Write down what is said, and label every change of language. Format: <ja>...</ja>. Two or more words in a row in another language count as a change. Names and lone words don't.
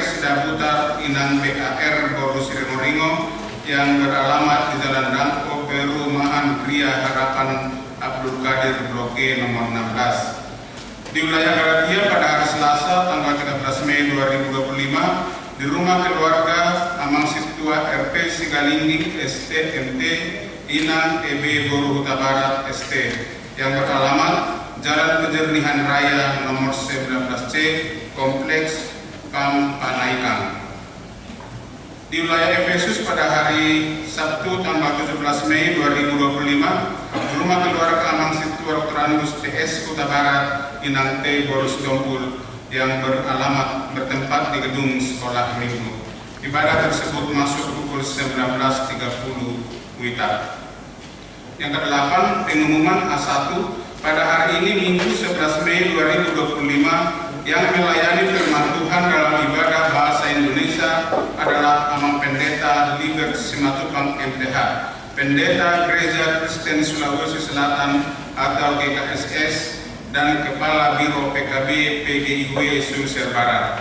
<id>Sidaputar Inang BAR Borusirimoringo yang beralamat di Jalan Dangko Perumahan Gria Harapan Abdul Qadir Blok G nomor 16. Di wilayah Galatia pada hari Selasa tanggal 13 Mei 2025 di rumah keluarga Amang Situa RP Sigalinggi ST MT Inang EB Boru Huta Barat ST yang beralamat Jalan Penjernihan Raya nomor 19C Kompleks Kam Panaikan. Di wilayah Efesus pada hari Sabtu tanggal 17 Mei 2025 di rumah keluarga Amang Situa Rangus TS Huta Barat Inang T Borus Dompul yang beralamat bertempat di gedung sekolah minggu. Ibadah tersebut masuk pukul 19.30 WITA. Yang ke-8, pengumuman A1 pada hari ini Minggu 11 Mei 2025 yang melayani firman Tuhan dalam ibadah bahasa Indonesia adalah Amang Pendeta Libert Simatupang MTH, Pendeta Gereja Kristen Sulawesi Selatan atau GKSS dan Kepala Biro PKB PGIW Sulsel Barat.</id>